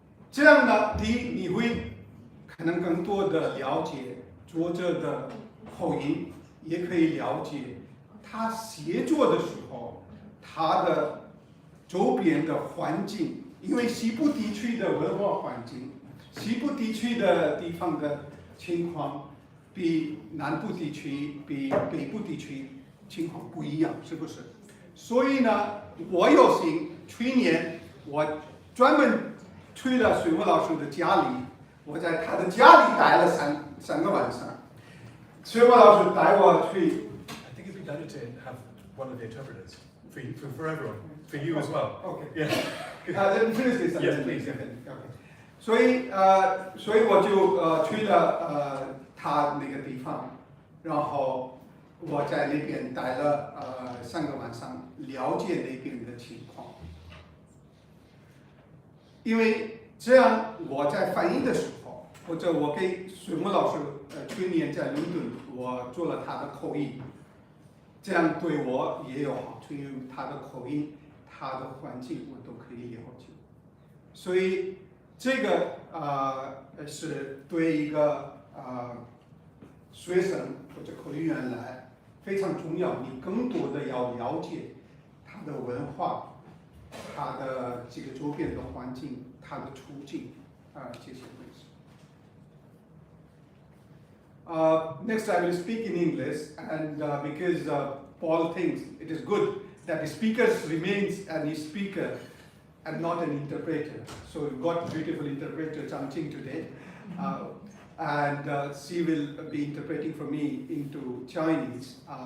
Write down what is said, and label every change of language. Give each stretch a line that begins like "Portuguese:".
Chinese: 这样呢，第一，你会可能更多的了解作者的口音，也可以了解他写作的时候他的周边的环境，因为西部地区的文化环境，西部地区的地方的情况比南部地区、比北部地区情况不一样，是不是？所以呢，我有幸去年我专门去了水木老师的家里，我在他的家里待了三个晚上。水木老师带我去。
English: I think it'd be better to have one of the interpreters for everyone, for you as well. Okay. Yeah. Let me finish this. Yes, please. Okay.
Chinese: 所以我就去了他那个地方，然后我在那边待了3个晚上，了解那边的情况。因为这样我在翻译的时候，或者我给水木老师去年在伦敦我做了他的口译，这样对我也有好处，因为他的口音、他的环境我都可以了解。所以这个是对一个学生或者口译员来非常重要，你更多的要了解他的文化。他的这个周边的环境，他的处境这些东西。
English: Next, I will speak in English, and because Paul thinks it is good that the speaker remains a speaker and not an interpreter. So we've got beautiful interpreter Changqing today, and she will be interpreting for me into Chinese.